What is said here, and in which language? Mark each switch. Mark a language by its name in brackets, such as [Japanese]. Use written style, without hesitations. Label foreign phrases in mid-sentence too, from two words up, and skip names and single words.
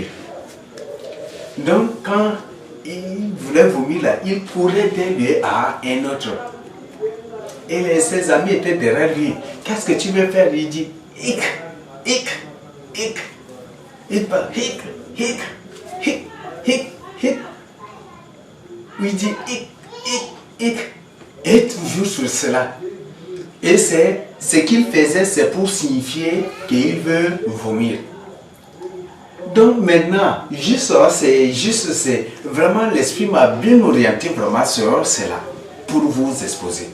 [French] Donc quand il voulait vomir là, il courait d'un lieu à un autre. Et ses amis étaient derrière lui. Qu'est-ce que tu veux faire? Il dit hic, hic, hic. Il parle hic, hic, hic, hic, hic. Il dit hic, hic, hic. Et toujours sur cela. Et ce qu'il faisait, c'est pour signifier qu'il veut vomir. Donc maintenant, c'est vraiment l'esprit m'a bien orienté vraiment sur cela pour vous exposer.